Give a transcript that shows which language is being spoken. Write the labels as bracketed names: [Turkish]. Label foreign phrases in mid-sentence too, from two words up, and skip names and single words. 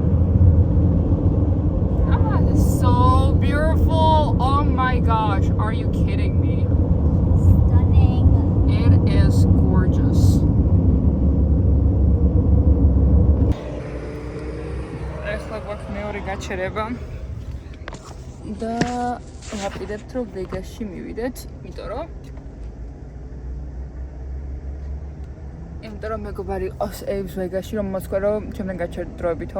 [English] Ah, this is so beautiful. Oh my gosh, are you kidding me? Stunning. It is gorgeous. [Georgian] ეხლა გვაქვს მეორე გაჩერება და ვაპირებთ რომ ვეგასში მივიდეთ, იმიტომ რომ მეგობარი ყავს ეიბს ვეგასში, რომ მოსკვა რომ ჩემთან გაჩერდით დროებითო.